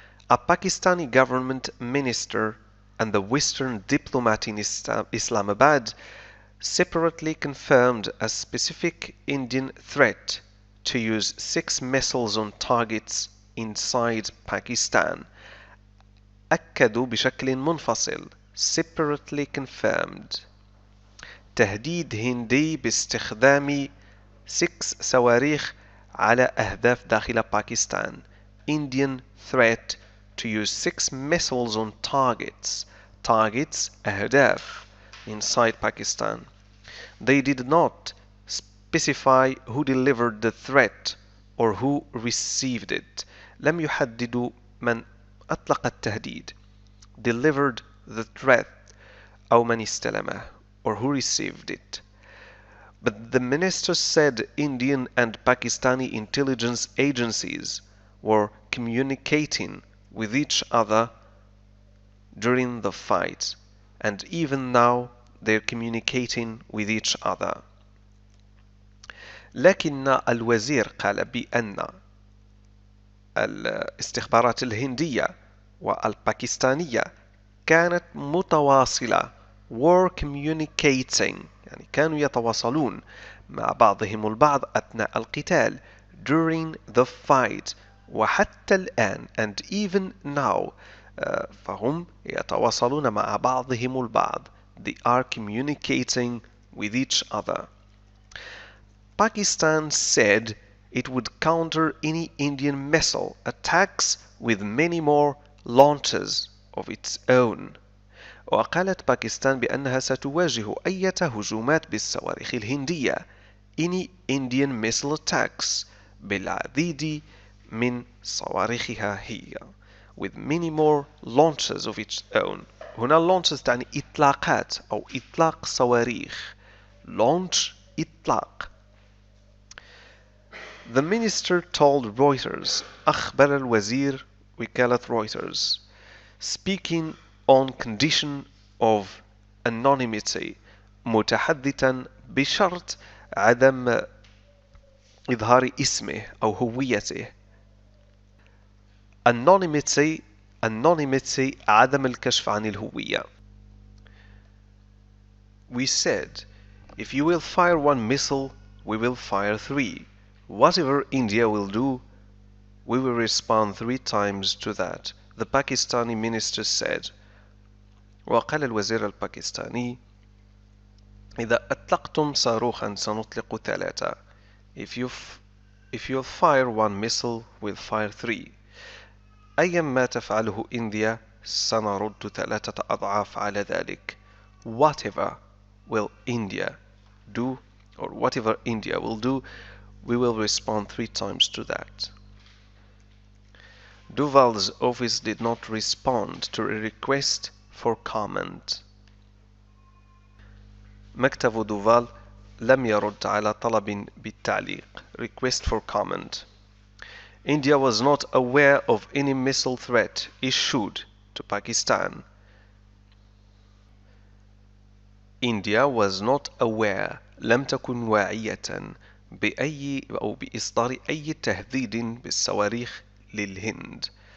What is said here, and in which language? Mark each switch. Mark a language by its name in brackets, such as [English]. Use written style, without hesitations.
[English] A Pakistani government minister and the Western diplomat in Islamabad separately confirmed a specific Indian threat to use 6 missiles on targets inside Pakistan. [Arabic] أكدوا بشكل منفصل [English] separately confirmed [Arabic] تهديد هندي باستخدام 6 صواريخ على أهداف داخل باكستان. [English] Indian threat to use 6 missiles on targets أهداف inside Pakistan. They did not specify who delivered the threat or who received it. [Arabic] لم يحددوا من أطلق التهديد. [English] Delivered the threat [Arabic] أو من استلمه [English] or who received it. But the minister said Indian and Pakistani intelligence agencies were communicating with each other during the fight, and even now they're communicating with each other. [Arabic] لكن الوزير قال بأن الاستخبارات الهندية والباكستانية كانت متواصلة [English] were communicating [Arabic] يعني كانوا يتواصلون مع بعضهم البعض أثناء القتال [English] during the fight [Arabic] وحتى الآن [English] and even now [Arabic] فهم يتواصلون مع بعضهم البعض. [English] They are communicating with each other. Pakistan said it would counter any Indian missile attacks with many more launches of its own. [Arabic] وقالت باكستان بأنها ستواجه أي هجومات بالصواريخ الهندية [English] any Indian missile attacks [Arabic] بالعديد من صواريخها هي [English] with many more launches of its own. [Arabic] هنا launches تعني إطلاقات أو إطلاق صواريخ. launch إطلاق. [English] The minister told Reuters [Arabic] أخبر الوزير وكالة Reuters [English] speaking on condition of anonymity [Arabic] متحدثا بشرط عدم إظهار اسمه أو هويته. anonymity عدم الكشف عن الهوية. [English] We said, if you will fire 1 missile, we will fire 3. Whatever India will do, we will respond 3 times to that, the Pakistani minister said. [Arabic] وقال الوزير الباكستاني إذا أطلقتم صاروخا سنطلق 3. [English] If you fire 1 missile, we'll fire 3. [Arabic] أيا ما تفعله إنديا سنرد 3 أضعاف على ذلك. [English] Whatever will India do, or whatever India will do, we will respond 3 times to that. Duval's office did not respond to a request for comment. [Arabic] مكتب دوفال لم يرد على طلب بالتعليق [English] request for comment. India was not aware of any missile threat issued to Pakistan. India was not aware [Arabic] لم تكن واعية بأي أو بإصدار أي تهديد بالصواريخ للهند.